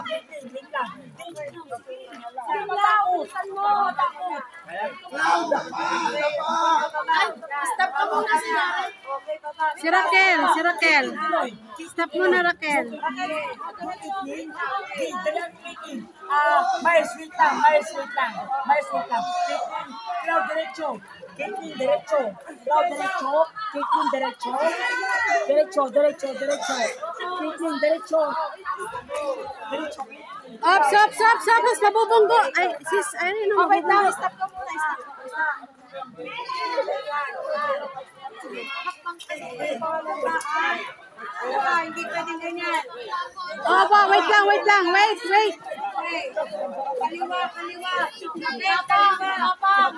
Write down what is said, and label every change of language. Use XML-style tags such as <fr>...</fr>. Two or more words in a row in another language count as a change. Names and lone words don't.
<tl>Stop ka muna sila. Si Raquel, si Raquel. Stop muna, Raquel. Miles, wait lang! Miles, wait lang! Miles, wait lang! Cloud, derecho! Caitlin, derecho! Cloud, derecho! Caitlin, derecho! Derecho, derecho, derecho! Caitlin, derecho! Derecho!</tl> <en>Up, stop, stop, stop.</en> <tl>Mas mabubunggo. Ay, sis, ay, ano, Wait lang, mabubunggo. stop ka muna. Hindi pwedeng ganyan.</tl> <en>Oh, wait lang, wait lang. Wait, wait.</en> <tl>Kaliwa, kaliwa. Gapang, gapang.</tl>